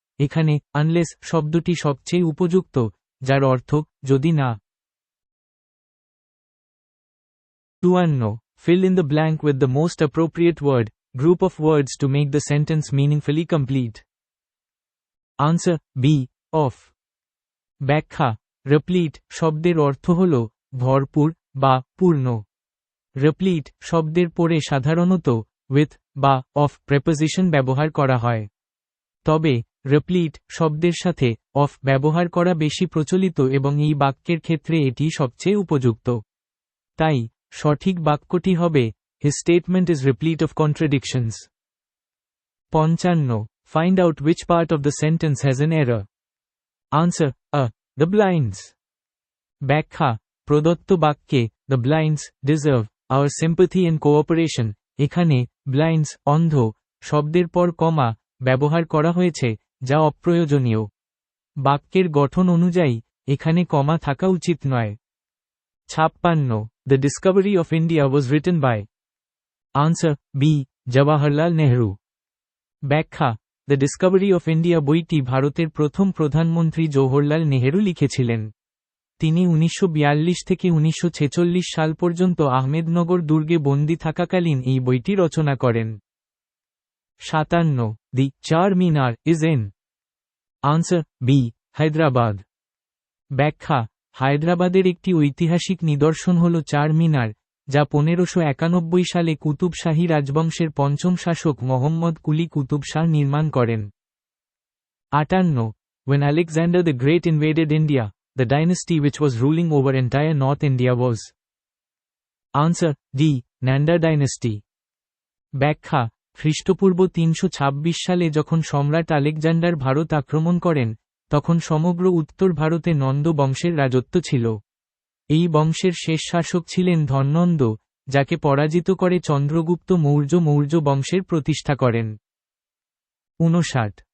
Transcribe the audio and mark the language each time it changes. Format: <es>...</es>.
<bn>এখানে আনলেস শব্দটি সবচেয়ে উপযুক্ত, যার অর্থ যদি না।</bn> <en>52 fill in the blank with the most appropriate word, group of words to make the sentence meaningfully complete. Answer B of।</en> <bn>ব্যাখ্যা রিপ্লিট শব্দের অর্থ হল ভরপুর বা পূর্ণ। রিপ্লিট শব্দের পরে সাধারণত উইথ বা অফ প্রেপোজিশন ব্যবহার করা হয়, তবে রিপ্লিট শব্দের সাথে অফ ব্যবহার করা বেশি প্রচলিত এবং এই বাক্যের ক্ষেত্রে এটি সবচেয়ে উপযুক্ত। তাই সঠিক বাক্যটি হবে</bn> <en>His statement is replete of contradictions. 55 Find out which part of the sentence has an error. Answer A. The blinds.</en> <bn>ব্যাখ্যা প্রদত্ত বাক্যে</bn> <en>The blinds deserve our sympathy and cooperation</en> <bn>এখানে blinds অন্ধ শব্দের পর কমা ব্যবহার করা হয়েছে, যা অপ্রয়োজনীয়। বাক্যের গঠন অনুযায়ী এখানে কমা থাকা উচিত নয়।</bn> <en>56 The discovery of India was written by. Answer B. Jawaharlal Nehru.</en> <bn>ব্যাখ্যা দ্য ডিসকভারি অফ ইন্ডিয়া বইটি ভারতের প্রথম প্রধানমন্ত্রী জওহরলাল নেহেরু লিখেছিলেন। তিনি 1942 থেকে 1946 সাল পর্যন্ত আহমেদনগর দুর্গে বন্দী থাকাকালীন এই বইটি রচনা করেন।</bn> <en>57 the Char Minar is in. Answer B Hyderabad.</en> <bn>ব্যাখ্যা হায়দ্রাবাদের একটি ঐতিহাসিক নিদর্শন হল চার মিনার, যা 1591 সালে কুতুব শাহী রাজবংশের পঞ্চম শাসক মোহাম্মদ কুলি কুতুব শাহ নির্মাণ করেন।</bn> <en>58 When Alexander the Great invaded India, the dynasty which was ruling over entire North India was. Answer D. Nanda dynasty.</en> <bn>ব্যাখ্যা খ্রিস্টপূর্ব 326 সালে যখন সম্রাট আলেকজান্ডার ভারত আক্রমণ করেন, তখন সমগ্র উত্তর ভারতে নন্দ বংশের রাজত্ব ছিল। এই বংশের শেষ শাসক ছিলেন ধননন্দ, যাকে পরাজিত করে চন্দ্রগুপ্ত মৌর্য বংশের প্রতিষ্ঠা করেন। 59</bn>